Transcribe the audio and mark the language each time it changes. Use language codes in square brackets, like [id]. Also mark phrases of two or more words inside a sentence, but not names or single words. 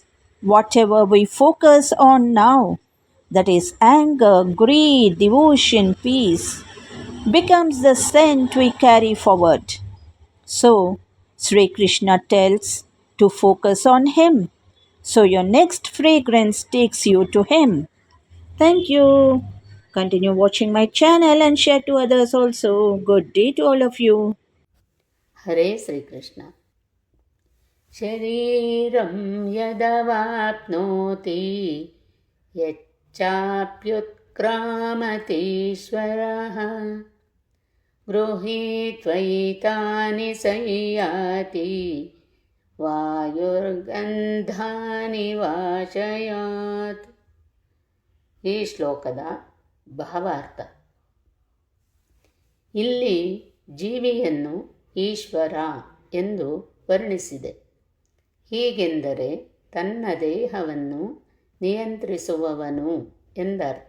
[en] Whatever we focus on now, that is anger, greed, devotion, peace, becomes the scent we carry forward. So, Sri Krishna tells to focus on Him. So, your next fragrance takes you to Him. Thank you. Continue watching my channel and share to others also. Good day to all of you. [sa] हरे श्रीकृष्ण शरीरं यदवाप्नोति यच्चाप्युत्क्रामतीश्वरः गृहीत्वैतानि संयाति ವಾಯುರ್ಗಂಧಾನಿ ವಾಶಯಾತ್. [kn] ಈ ಶ್ಲೋಕದ ಭಾವಾರ್ಥ. ಇಲ್ಲಿ ಜೀವಿಯನ್ನು ಈಶ್ವರ ಎಂದು ವರ್ಣಿಸಿದೆ. ಹೀಗೆಂದರೆ ತನ್ನ ದೇಹವನ್ನು ನಿಯಂತ್ರಿಸುವವನು ಎಂದರ್ಥ.